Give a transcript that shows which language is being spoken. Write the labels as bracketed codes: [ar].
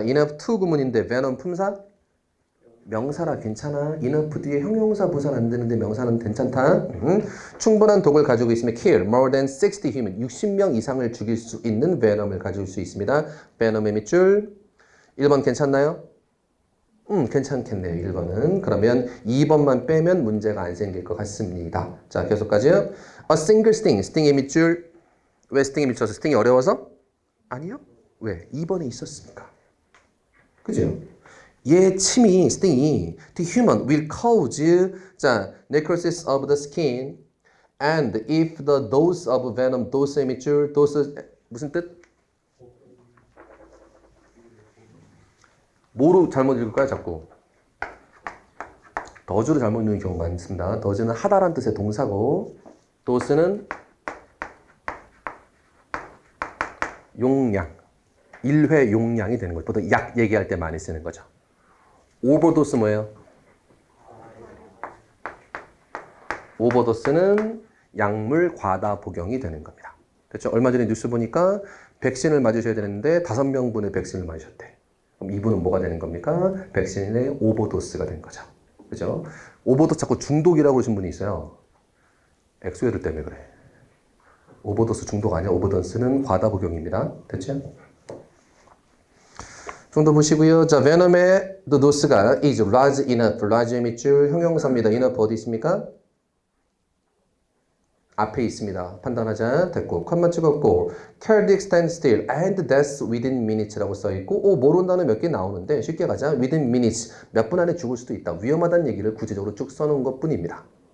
[en] enough to [ko] 구문인데 [en] venom [ko] 품사? 명사라 괜찮아. enough 뒤에 형용사 부사는 안 되는데 명사는 괜찮다. 충분한 독을 가지고 있으면 [en] kill more than 60 human [ko] 60명 이상을 죽일 수 있는 venom을 가질 수 있습니다. venom의 밑줄 1번 괜찮나요? 괜찮겠네요. 1번은. 그러면 2번만 빼면 문제가 안 생길 것 같습니다. 자, 계속 가죠. [en] A single sting. [ko] sting의 밑줄. 왜 sting이 밑줄어서? sting이 어려워서? 아니요. 왜? 2번에 있었으니까. 그죠? 얘 침이, [en] sting이 the human will cause 자, necrosis of the skin and if the dose of venom, dose의 밑줄, dose [ko] 무슨 뜻? 뭐로 잘못 읽을까요, 자꾸? 더즈로 잘못 읽는 경우가 많습니다. 더즈는 하다란 뜻의 동사고, 도스는 용량, 1회 용량이 되는 거죠. 보통 약 얘기할 때 많이 쓰는 거죠. 오버도스 뭐예요? 오버도스는 약물 과다 복용이 되는 겁니다. 그렇죠? 얼마 전에 뉴스 보니까 백신을 맞으셔야 되는데 5명분의 백신을 맞으셨대. 그럼 이분은 뭐가 되는 겁니까? 백신의 오버도스가 된 거죠. 그죠? 오버도스 자꾸 중독이라고 그러신 분이 있어요. 엑소애들 때문에 그래. 오버도스 중독 아니야. 오버도스는 과다 복용입니다. 됐죠? 좀 더 보시고요. 자, [en] venom의 the dose가 is large enough. [ko] large의 밑줄 형용사입니다. enough 어디 있습니까? 앞에 있습니다. 판단하자. 됐고, 컷만 찍었고, [en] cardiac standstill and death within minutes [ko] 라고 써있고, 모른다는 몇 개 나오는데 쉽게 가자. within minutes, 몇 분 안에 죽을 수도 있다. 위험하다는 얘기를 구체적으로 쭉 써놓은 것 뿐입니다.